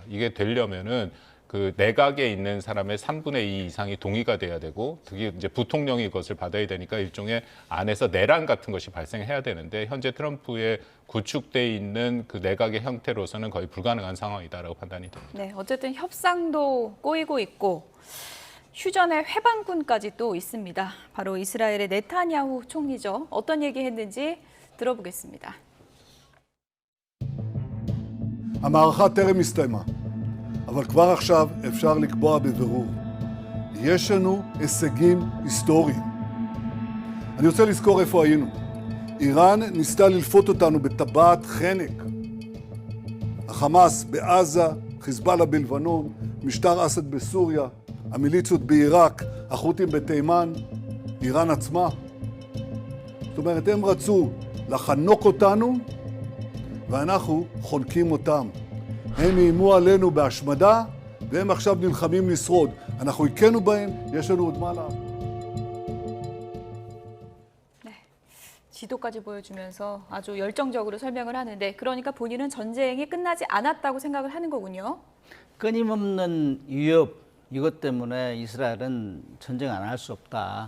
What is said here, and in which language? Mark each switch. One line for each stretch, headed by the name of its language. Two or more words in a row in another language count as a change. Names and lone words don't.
Korean: 이게 되려면은 그 내각에 있는 사람의 3분의 2 이상이 동의가 돼야 되고 그게 이제 부통령이 그것을 받아야 되니까 일종의 안에서 내란 같은 것이 발생해야 되는데 현재 트럼프의 구축돼 있는 그 내각의 형태로서는 거의 불가능한 상황이다라고 판단이 됩니다. 네, 어쨌든 협상도 꼬이고 있고 휴전의 회방군까지 또 있습니다. 바로 이스라엘의 네타냐후 총리죠. 어떤 얘기했는지 들어보겠습니다.
Hebrew: המערכה טרם הסתיימה, אבל כבר עכשיו אפשר לקבוע בבירור. יש לנו הישגים היסטוריים. אני רוצה לזכור איפה היינו. איראן ניסתה ללפות אותנו בטבעת חנק. החמאס בעזה, חיזבאללה בלבנון, משטר אסד בסוריה, המיליציות בעיראק, החות'ים בתימן, איראן עצמה. זאת אומרת, הם רצו לחנוק אותנו, ואנחנו חונקים אותם. הם איימו עלינו בהשמדה, והם עכשיו נלחמים לשרוד. אנחנו הכינו בהם, יש לנו עוד מה לעשות.
Korean: 지도까지 보여주면서 아주 열정적으로 설명을 하는데 그러니까 본인은 전쟁이 끝나지 않았다고 생각을 하는 거군요. 끊임없는 위협 이것 때문에 이스라엘은 전쟁 안 할 수 없다.